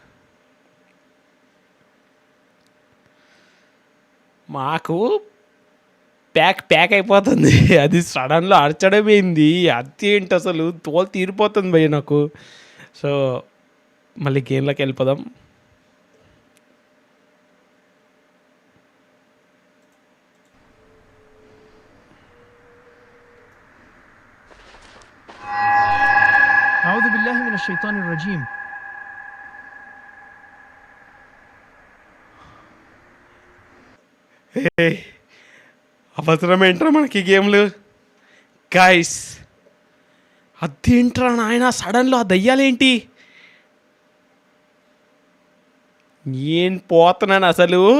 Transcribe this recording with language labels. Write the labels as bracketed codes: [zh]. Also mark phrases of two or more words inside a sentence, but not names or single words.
[te] మాకు ప్యాక్ అయిపోతుంది. అది సడన్లో అరచడమేంది, అది ఏంటి అసలు తోలు తీరిపోతుంది భయ్య నాకు. సో మళ్ళీ గేమ్లోకి వెళ్ళిపోదాం. [ar] أعوذ بالله من الشيطان الرجيم. [te] అవసరం ఏంట్రా మనకి గేమ్లు గైస్? అదేంట్రా నాయన సడన్లో ఆ దయ్యాలేంటి? ఏం పోతున్నాను అసలు.